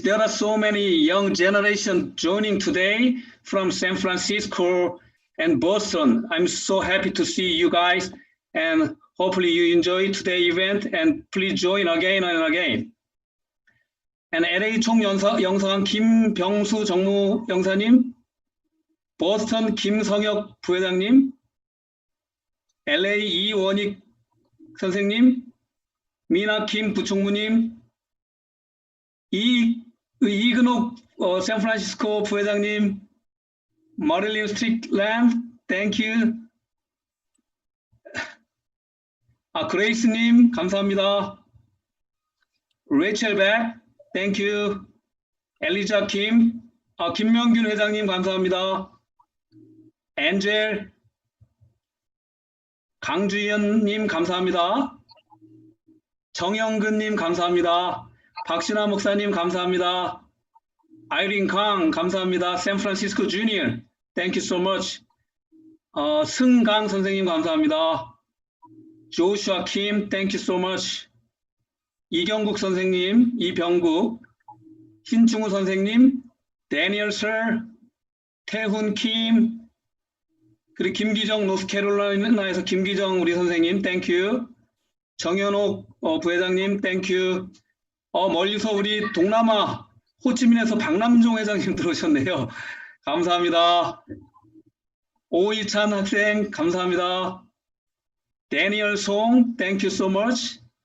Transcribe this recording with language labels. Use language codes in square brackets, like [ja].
[en] There are so many young generation joining today from San Francisco and Boston. I'm so happy to see you guys, and hopefully you enjoy today's event, and please join again and again. [ko] And LA 총영사관 김병수 정무영사님, 보스턴 김성혁 부회장님, LA 이원익 선생님, 미나 김 부총무님, 이근옥 샌프란시스코 부회장님, Marilyn Strickland, [en] thank you. [ko] 그레이스님, 감사합니다. [en] Rachel Beck, thank you. [ko] 엘리자 김, 김명균 회장님, 감사합니다. 엔젤, 강주현님, 감사합니다. 정영근님, 감사합니다. 박신아 목사님, 감사합니다. 아이린 강, 감사합니다. [en] 샌프란시스코 주니어, thank you so much. [ko] 승강 선생님, 감사합니다. [en] 조슈아 킴, thank you so much. [ko] 이경국 선생님, 이병국, 신충우 선생님, 데니얼 설, 태훈 킴, 그리고 김기정 노스캐롤라이나에서 김기정 우리 선생님, [en] thank you. 정현옥 부회장님, thank you. [ko] 멀리서 우리 동남아 호치민에서 박남종 회장님 들어오셨네요. 감사합니다. 오이찬 학생, 감사합니다. [en] 데니얼 송, thank you so much.